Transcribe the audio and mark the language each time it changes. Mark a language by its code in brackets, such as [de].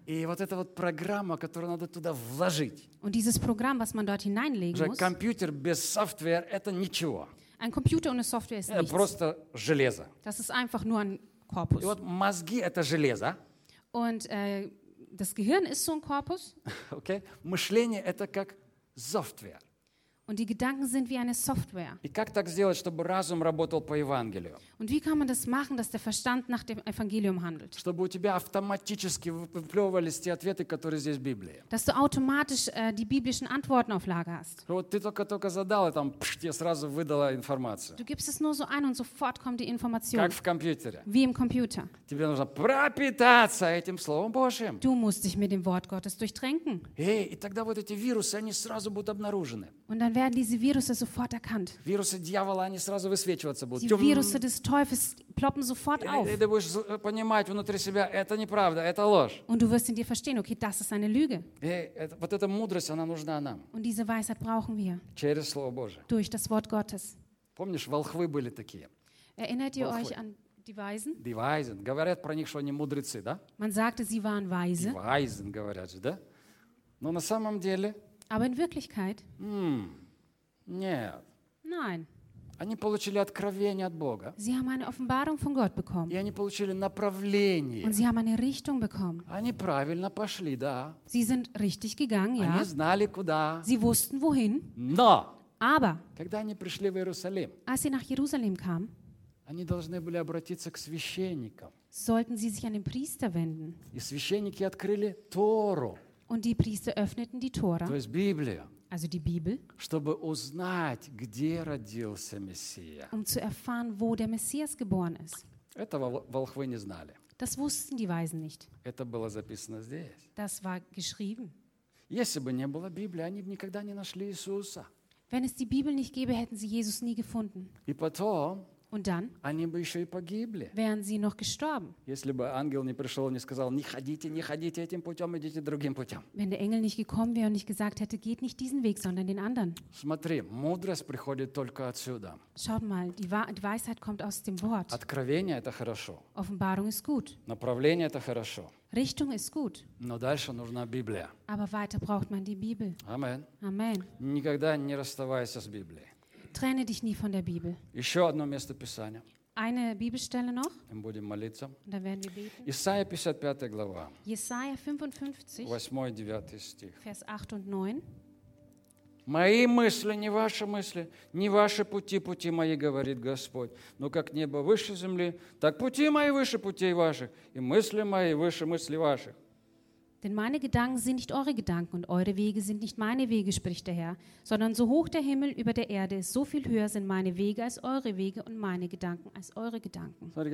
[ru] И вот эта вот программа, которую надо туда вложить. [de] Und dieses Programm, was man dort hineinlegen muss. [ru] Computer без software это ничего. [de] Ein Computer ohne Software ist nichts. [ru] Это просто железо. [de] Das ist einfach nur ein Korpus. [ru] И вот мозги это железо. [de] Und das Gehirn ist so ein Korpus. Okay. [ru] Мышление это как software. [de] Und die Gedanken sind wie eine Software. [ru] И как так сделать, чтобы разум работал по Евангелию? [de] Und wie kann man das machen, dass der Verstand nach dem Evangelium handelt? [ru] Чтобы у тебя автоматически выплевывались те ответы, которые здесь в Библии. [de] Dass du automatisch die biblischen Antworten auf Lager hast. [ru] Вот ты только задал, и там пш, тебе сразу выдала информацию. [de] Du gibst es nur so ein und sofort kommt die Information. [ru] Как в компьютере. [de] Wie im Computer. [ru] Тебе нужно пропитаться этим Словом Божьим. [de] Du musst dich mit dem Wort Gottes durchtränken. [ru] Hey, и тогда вот эти вирусы, они сразу будут обнаружены. [de] Und dann werden diese Viruse sofort erkannt. [ru] Вирусы дьявола, они сразу высвечиваться будут. [de] Die Viruse des Teufels ploppen sofort auf. [ru] И ты будешь понимать внутри себя, это неправда, это ложь. [de] Und du wirst in dir verstehen, okay, das ist eine Lüge. [ru] И вот эта мудрость, она нужна нам. [de] Und diese Weisheit brauchen wir. [ru] Через Слово Божие. [de] Durch das Wort Gottes. [ru] Помнишь, волхвы были такие? [de] Erinnert ihr euch an die Weisen? Die Weisen. [ru] Говорят про них, что они мудрецы, да? [de] Man sagte, sie waren weise. Die Weisen, [ru] говорят же, да? Но на самом деле... [de] Aber in Wirklichkeit? [ru] Нет. [de] Nein. [ru] Они получили откровение от Бога. [de] Sie haben eine Offenbarung von Gott bekommen. [ru] И они получили направление. [de] Und sie haben eine Richtung bekommen. [ru] Они правильно пошли, да. [de] Sie sind richtig gegangen, ja. [ru] Они знали, куда. [de] Sie wussten, wohin. [ru] Но! [de] Aber! [ru] Когда они пришли в Иерусалим, [de] als sie nach Jerusalem kamen, [ru] они должны были обратиться к священникам. [de] Sollten sie sich an den Priester wenden. [ru] И священники открыли Тору. [de] Und die Priester öffneten die Tora, [ru] то есть Библию, [de] also die Bibel, [ru] чтобы узнать, где родился Мессия, [de] um zu erfahren, wo der Messias geboren ist. [ru] Этого волхвы не знали. [de] Das wussten die Weisen nicht. [ru] Это было записано здесь. [de] Das war geschrieben. [ru] Если бы не было Библии, они бы никогда не нашли Иисуса. [de] Wenn es die Bibel nicht gäbe, hätten sie Jesus nie gefunden. [ru] И потом, [de] und dann, [ru] они бы еще и погибли. [de] Wären sie noch gestorben. [ru] Если бы ангел не пришел и не сказал, не ходите этим путем, идите другим путем. [de] Wenn der Engel nicht gekommen wäre und nicht gesagt hätte, geht nicht diesen Weg, sondern den anderen. [ru] Смотри, мудрость приходит только отсюда. [de] Schaut mal, die Weisheit kommt aus dem Wort. [ru] Откровение это хорошо. [de] Offenbarung ist gut. [ru] Направление это хорошо. [de] Richtung ist gut. [ru] Но дальше нужна Библия. [de] Aber weiter braucht man die Bibel. [ru] Amen. [de] Amen. [ru] Никогда не расставайся с Библией. [de] Trenne dich nie von der Bibel. [ru] Еще одно место Писания. [de] Eine Bibelstelle noch. [ru] Мы будем молиться. [de] Da werden wir beten. [ru] Исайя 55 глава. [de] Jesaja 55. [ru] 8-9 стих. [de] Vers 8 und 9. [ru] Мои мысли, не ваши пути, пути мои, говорит Господь. Но как небо выше земли, так пути мои выше путей ваших, и мысли мои выше мыслей ваших. [de] Denn meine Gedanken sind nicht eure Gedanken und eure Wege sind nicht meine Wege, spricht der Herr. Sondern so hoch der Himmel über der Erde ist, so viel höher sind meine Wege als eure Wege und meine Gedanken als eure Gedanken.